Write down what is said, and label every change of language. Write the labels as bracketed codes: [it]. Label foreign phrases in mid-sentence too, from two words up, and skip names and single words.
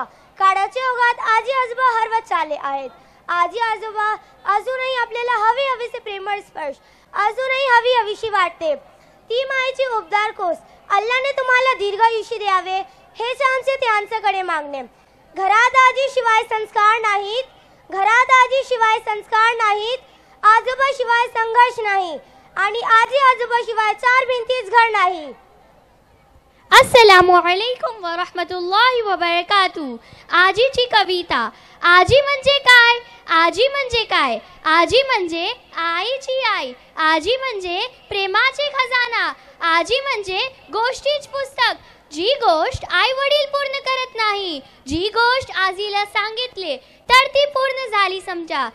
[mr] काळाच्या ओघात आजी आजोबा हरवत चालले आहेत. आजी आजोबा अजूनही आपल्याला हवीसे प्रेमळ स्पर्श, अजूनही हवीशी वाटते ती मायेची उबदार कोस. अल्लाने तुम्हाला दीर्घायुष्य द्यावे हेच आमचे त्यांच्याकडे मागणे. घरात आजी शिवाय संस्कार नाहीत, घरात आजी शिवाय संस्कार नाहीत, आजोबा शिवाय संघर्ष नाही आणि आजी आजोबा शिवाय चार भिंतीच घर नाही. [ar] السلام عليكم ورحمة الله وبركاته. [mr] आजीची कविता. आजी म्हणजे काय? आजी म्हणजे काय? आजी म्हणजे आईची आई. आजी म्हणजे प्रेमाचे खजाना. आजी म्हणजे गोष्टीच पुस्तक. जी गोष्ट आई वडील पूर्ण करत नाही, जी गोष्ट आजीला सांगितले तर ती पूर्ण झाली समजा.